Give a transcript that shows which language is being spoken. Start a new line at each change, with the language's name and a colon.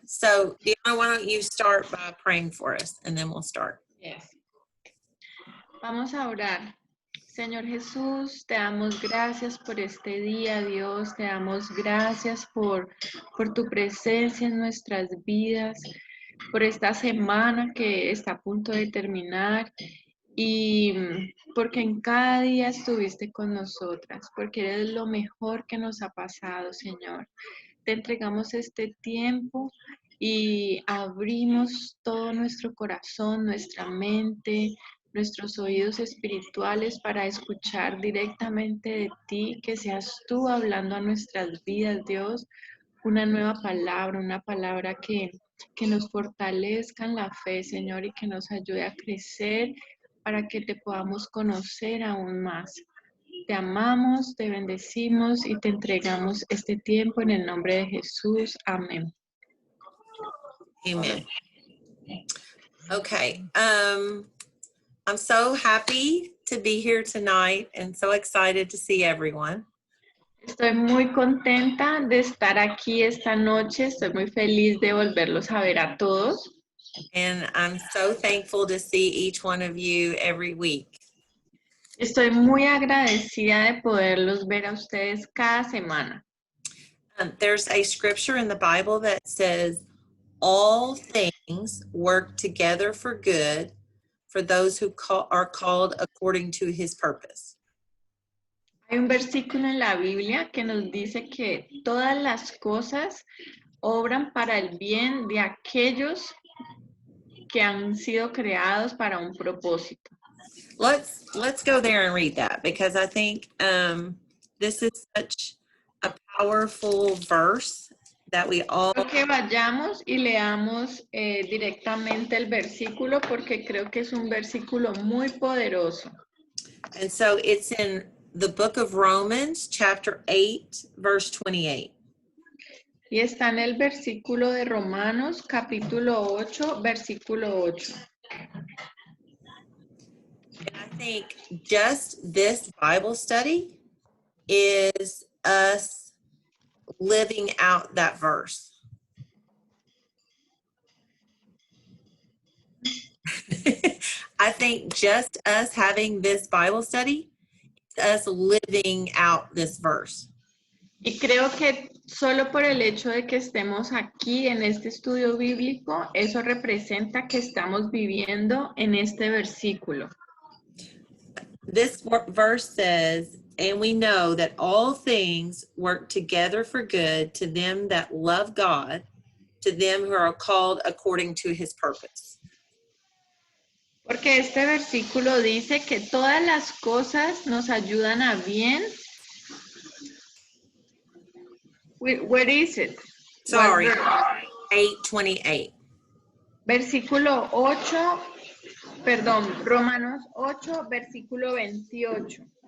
English: So, Deanna, why don't you start by praying for us, and then we'll start.
Spanish: Yes. Vamos a orar. Señor Jesús, te damos gracias por este día, Dios. Te damos gracias por tu presencia en nuestras vidas, por esta semana que está a punto de terminar y porque en cada día estuviste con nosotras, porque eres lo mejor que nos ha pasado, Señor. Te entregamos este tiempo y abrimos todo nuestro corazón, nuestra mente, nuestros oídos espirituales para escuchar directamente de ti, que seas tú hablando a nuestras vidas, Dios, una nueva palabra, una palabra que nos fortalezca en la fe, Señor, y que nos ayude a crecer para que te podamos conocer aún más. Te amamos, te bendecimos y te entregamos este tiempo en el nombre de Jesús. Amén.
English: Amen. Okay. I'm so happy to be here tonight and so excited to see everyone.
Spanish: Estoy muy contenta de estar aquí esta noche. Estoy muy feliz de volverlos a ver a todos.
English: And I'm so thankful to see each one of you every week.
Spanish: Estoy muy agradecida de poderlos ver a ustedes cada semana.
English: There's a scripture in the Bible that says, all things work together for good for those who are called according to his purpose.
Spanish: Hay un versículo en la Biblia que nos dice que todas las cosas obran para el bien de aquellos que han sido creados para un propósito.
English: Let's go there and read that, because I think this is such a powerful verse that we all...
Spanish: Creo que vayamos y leamos directamente el versículo porque creo que es un versículo muy poderoso.
English: And so it's in the book of Romans, chapter 8, verse 28.
Spanish: Y está en el versículo de Romanos, capítulo 8, versículo 8.
English: And I think just this Bible study is us living out that verse. I think just us having this Bible study is us living out this verse.
Spanish: Y creo que solo por el hecho de que estemos aquí en este estudio bíblico, eso representa que estamos viviendo en este versículo.
English: This verse says, and we know that all things work together for good to them that love God, to them who are called according to his purpose.
Spanish: Porque este versículo dice que todas las cosas nos ayudan a bien.
English: Where is it? Sorry, 8:28.
Spanish: Versículo 8, perdón, Romanos 8, versículo 28.